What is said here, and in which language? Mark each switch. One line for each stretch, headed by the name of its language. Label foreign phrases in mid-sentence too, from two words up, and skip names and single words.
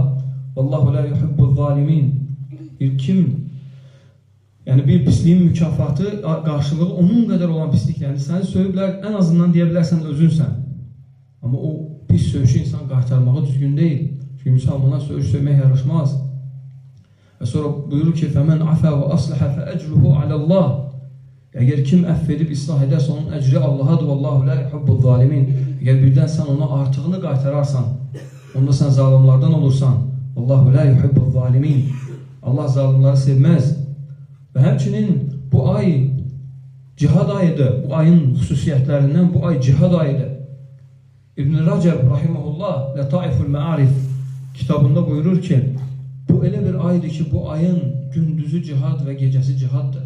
Arabic: والله لا يحب الظالمين.
Azerbaijani: Kim, yəni bir pisliyin mükafatı, qarşılığı onun qədər olan pislik. Yəni səni söyüblər, ən azından deyə bilərsən özünsən. Amma o pis söyüşü insan qaytarmağı düzgün deyil. Çünki müsəlmana söyüş söymək yaraşmaz. Və sonra buyurur ki,
Arabic: فَمَنْ عَفَى وَأَصْلَحَ فَأَجْرُهُ عَلَى اللّٰهِ.
Azerbaijani: Əgər kim əff edib, islah edərsə, onun əcri Allahadır.
Arabic: وَاللّٰهُ لَا يُحِبُّ الظَّالِمِينَ.
Azerbaijani: Əgər birdən sən ona artığını qaytararsan, onda sən zalimlardan olursan.
Arabic: وَاللّٰهُ لَا يُحِبُّ الظَّالِمِينَ.
Azerbaijani: Allah zalimları sevməz. Və həmçinin bu ay cihad ayıdır. Bu ayın xüsusiyyətlərindən bu ay cihad ayıdır. İbn-i Rəcəb, rahiməhullah, Lətəiful Məarif kitabında buyurur ki, bu elə bir aydır ki, bu ayın gündüzü cihad və gecəsi cihaddır.